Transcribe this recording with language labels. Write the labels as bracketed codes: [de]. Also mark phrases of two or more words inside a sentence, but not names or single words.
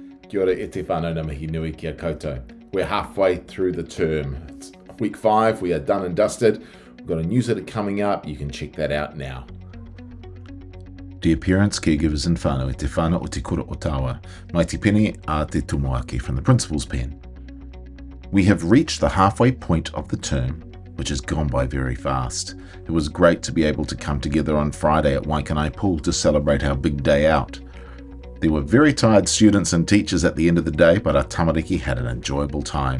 [mi] Kia ora e te whānau na mihi nui kia koutou. [en] We're halfway through the term. It's week 5, we are done and dusted. We've got a newsletter coming up, you can check that out now. Dear parents, caregivers and whānau [mi] e te whānau o te kura o tawa, mai te pene a te tomoaki [en] from the principal's pen. We have reached the halfway point of the term, which has gone by very fast. It was great to be able to come together on Friday at Waikanai Pool to celebrate our big day out. There were very tired students and teachers at the end of the day, but our tamariki had an enjoyable time.